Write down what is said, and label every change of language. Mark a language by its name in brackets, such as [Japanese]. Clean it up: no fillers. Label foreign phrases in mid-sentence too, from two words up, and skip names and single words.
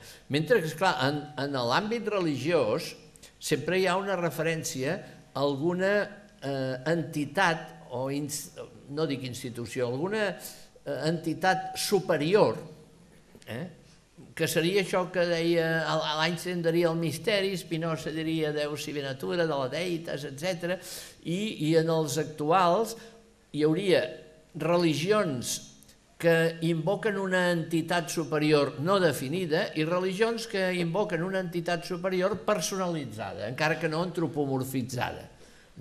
[Catalan] Mentre que, esclar, en l'àmbit religiós sempre hi ha una referència a alguna entitat, o no dic institució, alguna entitat superior, que seria això que deia l'Einstein diria el misteri, Spinoza diria [Latin] Deus sive natura, [Catalan] de la deitas, etc. I en els actuals hi hauria religions que invoquen una entitat superior no definida i religions que invoquen una entitat superior personalitzada, encara que no antropomorfitzada.